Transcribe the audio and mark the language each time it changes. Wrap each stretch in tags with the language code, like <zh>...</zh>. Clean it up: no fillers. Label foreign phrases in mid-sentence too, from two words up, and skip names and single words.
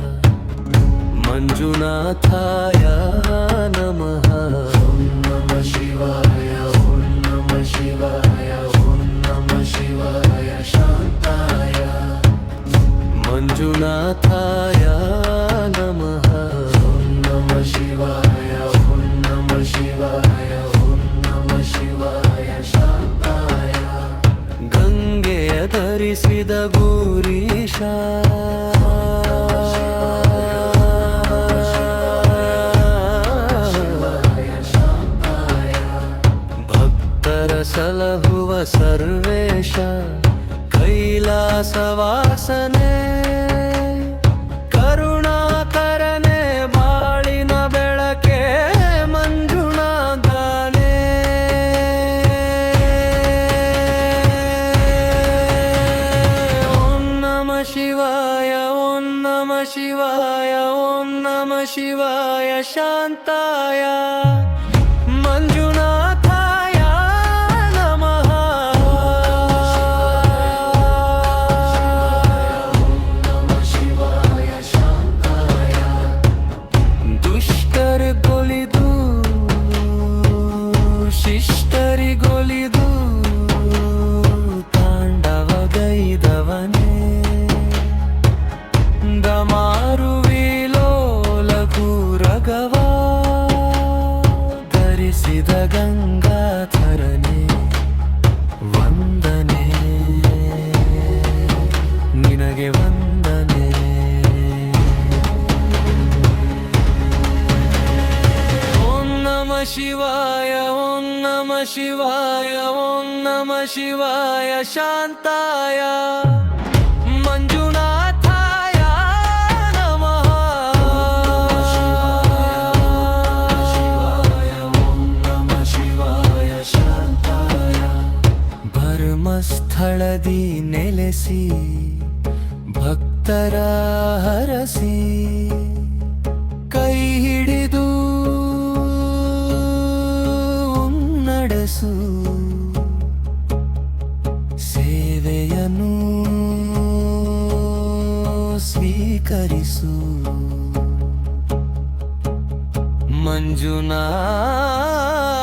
<sa>ಮಂಜುನಾಥಾಯ ನಮಃ ಓಂ ನಮಃ ಶಿವಾಯ ಓಂ ನಮಃ ಶಿವಾಯ ಓಂ ನಮಃ ಶಿವಾಯ ಶಾಂತಾಯ ಮಂಜುನಾಥಾಯ ನಮಃ ಓಂ ನಮಃ ಶಿವಾಯ ಓಂ ನಮಃ ಶಿವಾಯ ಓಂ ನಮಃ ಶಿವಾಯ ಶಾಂತಾಯ</sa> <kn>ಗಂಗೆಯ ಧರಿಸಿದ ಗೌರೀಶ ಭಕ್ತರ ಸಲಹುವ ಸರ್ವೇಶ ಕೈಲಾಸವಾಸನೆ ಕರುಣಾಕರನೆ ಬಾಳಿನ ಬೆಳಕೆ ಮಂಜುನಾಥನೇ</kn> <sa>ಓಂ ನಮಃ ಶಿವಾಯ ಓಂ ನಮಃ ಶಿವಾಯ ಓಂ ನಮಃ ಶಿವಾಯ ಶಾಂತಾಯ ಮಂಜುನಾಥಾಯ ನಮಃ</sa> <kn>ದುಷ್ಟರಿಗೊಲಿದು ಶಿಷ್ಟರಿಗೊಲಿದು ತಾಂಡವಗೈದವನೇ ದಮಾರುವಿಲೋಲಘು ರಘವ ಧರಿಸಿದ ಗಂಗಾಧರನೇ ವಂದನೆ ನಿನಗೆ ವಂದನೆ</kn> <sa>ಓಂ ನಮಃ ಶಿವಾಯ ಓಂ ನಮಃ ಶಿವಾಯ ಓಂ ನಮಃ ಶಿವಾಯ ಶಾಂತಾಯ ಮಂಜುನಾಥಾಯ ನಮಃ ಓಂ ನಮಃ ಶಿವಾಯ ಶಾಂತಾಯ</sa> <kn>ಭರ್ಮಸ್ಥಳದಿ ನೆಲೆಸಿ ಭಕ್ತರ ಹರಸಿ ಕೈ ಹಿಡಿದು ನಡೆಸು ಸೇವೆಯನ್ನು ಸ್ವೀಕರಿಸು ಮಂಜುನಾಥ</kn>